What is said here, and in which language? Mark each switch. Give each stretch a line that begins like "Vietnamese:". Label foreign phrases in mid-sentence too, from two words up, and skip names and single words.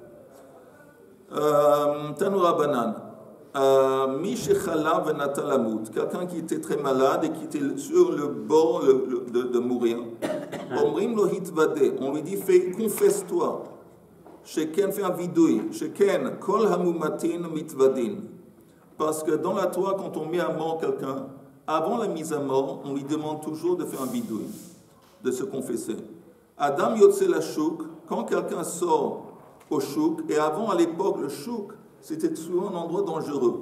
Hebrew: תנו רבנן.
French: Quelqu'un qui était très malade et qui était sur le bord de mourir. On lui dit, confesse-toi. Sheken fait un vidouille.
Hebrew: שכן, כל המומתין מתוודין.
French: Parce que dans la Torah, quand on met à mort quelqu'un, avant la mise à mort, on lui demande toujours de faire un vidouille, de se confesser.
Hebrew: אדם יוצא לשוק,
French: quand quelqu'un sort au chouk, et avant à l'époque, le chouk, c'était souvent un endroit dangereux.